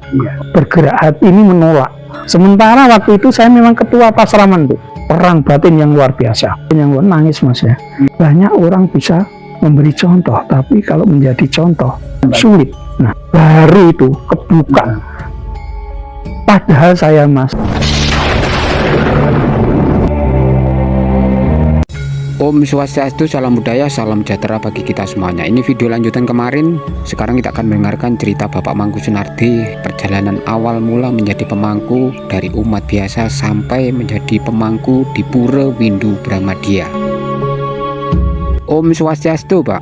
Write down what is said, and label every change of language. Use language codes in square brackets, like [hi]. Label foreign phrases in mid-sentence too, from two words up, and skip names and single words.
[id] Bergerak hati ini menolak. Sementara waktu itu saya memang ketua Pasraman tuh, perang batin yang luar biasa, yang luar nangis mas ya. Banyak orang bisa memberi contoh, tapi kalau menjadi contoh sulit. Nah baru itu kebuka. Padahal saya mas, Om Swastiastu, salam budaya, salam sejahtera bagi kita semuanya. Ini video lanjutan kemarin. Sekarang kita akan mendengarkan cerita Bapak Mangku Sunardi, perjalanan awal mula menjadi pemangku dari umat biasa sampai menjadi pemangku di Pura Windu Bramadya. Om Swastiastu, Pak.